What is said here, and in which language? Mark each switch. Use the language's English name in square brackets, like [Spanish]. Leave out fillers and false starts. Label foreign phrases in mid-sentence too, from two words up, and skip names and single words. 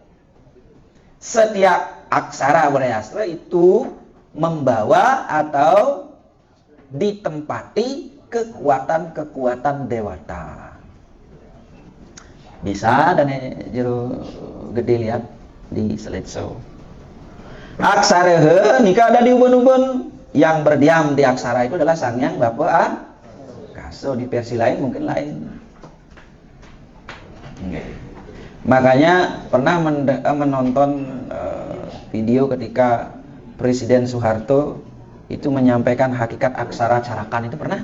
[Indonesian] Setiap aksara Wreastra itu membawa atau ditempati kekuatan-kekuatan dewata. Bisa Dane Jero Gede lihat di slideshow. Aksara he nika ada di ubun-ubun. Yang berdiam di aksara itu adalah Sangyang Bapa Kaso. Di versi lain mungkin lain. Makanya pernah menonton video ketika Presiden Soeharto itu menyampaikan hakikat aksara carakan, itu pernah?